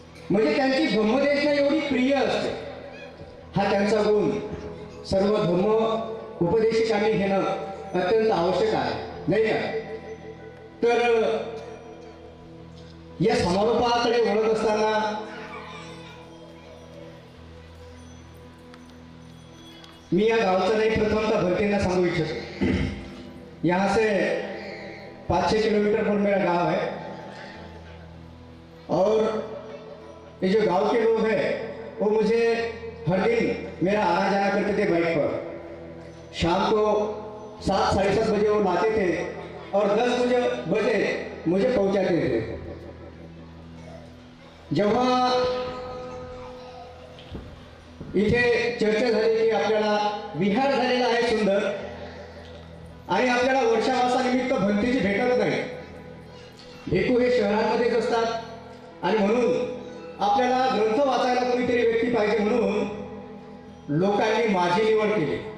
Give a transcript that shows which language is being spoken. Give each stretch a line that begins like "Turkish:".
Marathi: म्हणजे त्यांची धम्मदेशना एवढी प्रिय असते. हा त्यांचा गुण सर्व धम्म उपदेशिकांनी घेणं अत्यंत आवश्यक आहे, नाही का? तर या समारोपाकडे वळत असताना मी या गावचं नाही प्रथमतः भरतींना सांगू इच्छितो.
Hindi: यहाँ से 5-6 किलोमीटर पर मेरा गांव है और ये जो गांव के लोग हैं वो मुझे हर दिन मेरा आना जाना करते थे बाइक पर. शाम को 7-7:30 बजे वो लाते थे और 10 बजे मुझे पहुंचाते थे.
Marathi: जेव्हा इथे चर्चा झाली की आपल्याला विहार झालेला आहे सुंदर आणि आपल्याला वर्षावासानिमित्त भंतीची भेटत नाही. भिक्खू हे शहरांमध्येच असतात आणि म्हणून आपल्याला ग्रंथ वाचायला कोणीतरी व्यक्ती पाहिजे म्हणून लोकांनी माझी निवड केली.